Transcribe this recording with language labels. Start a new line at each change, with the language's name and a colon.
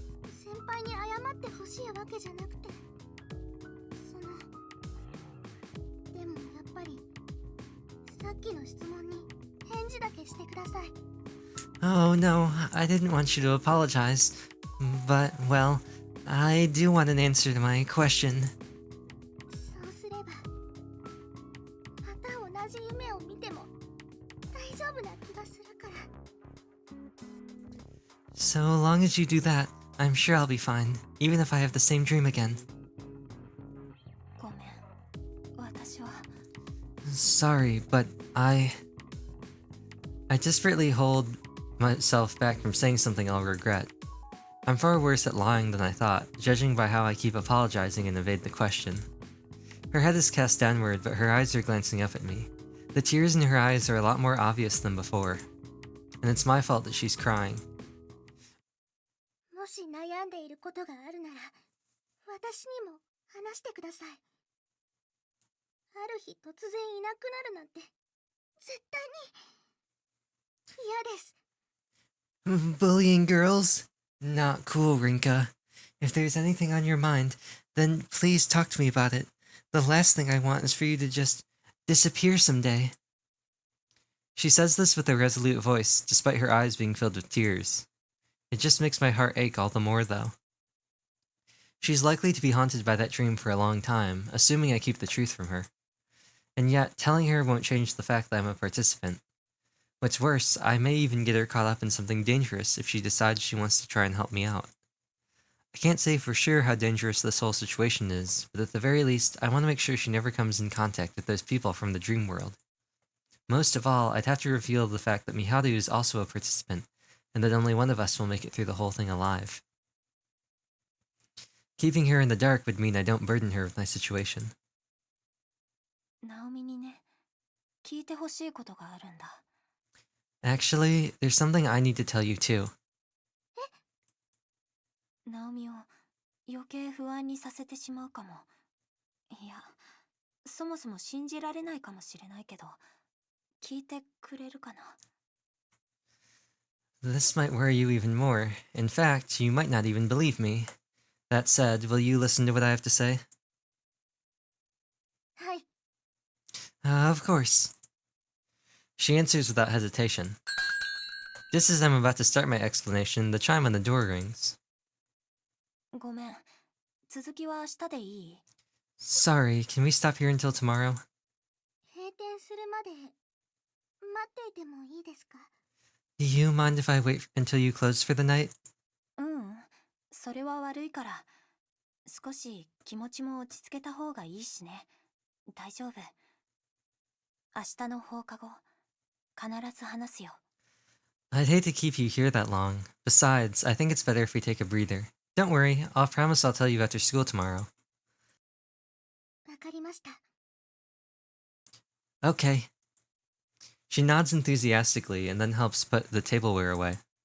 Japanese: 先輩に謝ってほしいわけじゃなくて、でもやっぱりさっきの質問に返事だけしてください。
English: Oh no, I didn't want you to apologize. But, well, I do want an answer to my question.
Japanese: そうすればまた同じ夢を見ても大丈夫な気がするから。
English: So long as you do that, I'm sure I'll be fine, even if I have the same dream again.
Japanese: ごめん。私は。
English: Sorry, but I desperately hold myself back from saying something I'll regret. I'm far worse at lying than I thought, judging by how I keep apologizing and evade the question. Her head is cast downward, but her eyes are glancing up at me. The tears in her eyes are a lot more obvious than before, and it's my fault that she's crying.
Japanese: もし悩んでいることがあるなら私にも話してください。ある日突然いなくなるなんて絶対に嫌です。
English: Bullying girls? Not cool, Rinka. If there's anything on your mind, then please talk to me about it. The last thing I want is for you to just disappear someday. She says this with a resolute voice, despite her eyes being filled with tears. It just makes my heart ache all the more, though. She's likely to be haunted by that dream for a long time, assuming I keep the truth from her. And yet, telling her won't change the fact that I'm a participant. What's worse, I may even get her caught up in something dangerous if she decides she wants to try and help me out. I can't say for sure how dangerous this whole situation is, but at the very least, I want to make sure she never comes in contact with those people from the dream world. Most of all, I'd have to reveal the fact that Miharu is also a participant, and that only one of us will make it through the whole thing alive. Keeping her in the dark would mean I don't burden her with my situation.
Japanese: ナオミにね、聞いてほしいことがあるんだ。
English: Actually, there's something I need to tell you too.
Japanese: ナオミを余計不安にさせてしまうかも。いや、そもそも信じられないかもしれないけど、聞いてくれるかな。
English: This might worry you even more. In fact, you might not even believe me. That said, will you listen to what I have to say?
Japanese: はい。
English: Of course. She answers without hesitation. Just as I'm about to start my explanation, the chime on the door rings.
Japanese: ごめん。続きは明日でいい？
English: Sorry, can we stop here until tomorrow?
Japanese: 閉店するまで待っていてもいいですか？
English: Do you mind if I wait until you close for the night?
Japanese: うん、それは悪いから。少し気持ちも落ち着けた方がいいしね。大丈夫。明日の放課後、必ず話すよ。
English: I'd hate to keep you here that long. Besides, I think it's better if we take a breather. Don't worry, I'll promise I'll tell you after school tomorrow.
Japanese: わかりました。
English: Okay. She nods enthusiastically and then helps put the tableware away.